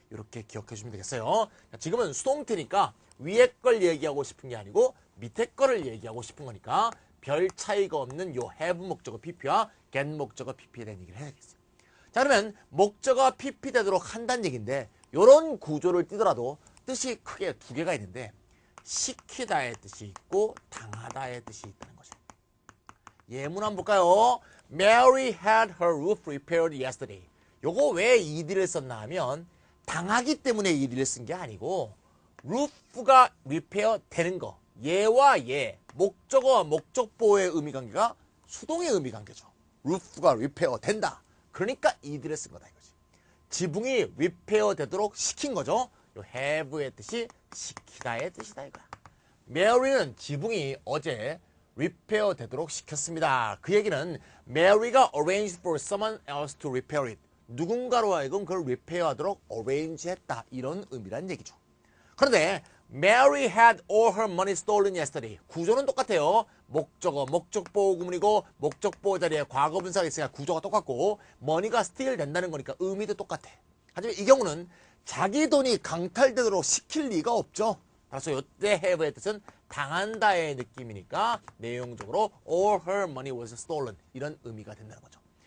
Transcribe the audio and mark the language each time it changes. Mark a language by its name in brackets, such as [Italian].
[Korean] 이렇게 기억해 주시면 되겠어요. 지금은 수동태니까 위에 걸 얘기하고 싶은 게 아니고 밑에 거를 얘기하고 싶은 거니까 별 차이가 없는 요 have 목적어 pp와 get 목적어 pp에 대한 얘기를 해야겠어요. 자, 그러면 목적어 pp 되도록 한다는 얘기인데 이런 구조를 띄더라도 뜻이 크게 두 개가 있는데 시키다의 뜻이 있고 당하다의 뜻이 있다는 거죠. 예문 한번 볼까요? [English] Mary had her roof repaired yesterday. [Korean] 요거 왜 ed를 썼나 하면 당하기 때문에 ed를 쓴 게 아니고 roof가 repair 되는 거. 얘와 얘, 목적어와 목적보의 의미관계가 수동의 의미관계죠. roof가 repair 된다. 그러니까 ed를 쓴 거다 이거지. 지붕이 repair 되도록 시킨 거죠. 요 have의 뜻이 시키다의 뜻이다 이거야. Mary는 지붕이 어제 repair 되도록 시켰습니다. 그 얘기는 [English] Mary가 arranged for someone else to repair it. [Korean] 누군가로 하여금 그걸 repair하도록 arrange 했다. 이런 의미란 얘기죠. 그런데 [English] Mary had all her money stolen yesterday. [Korean] 구조는 똑같아요. 목적어, 목적보호 구문이고 목적보호 자리에 과거 분사가 있으니까 구조가 똑같고 money가 steal 된다는 거니까 의미도 똑같아. 하지만 이 경우는 자기 돈이 강탈되도록 시킬 리가 없죠. 따라서 이때 have의 뜻은 당한다의 느낌이니까 내용적으로 [English] all her money was stolen [Korean] 이런 의미가 된다는 거죠.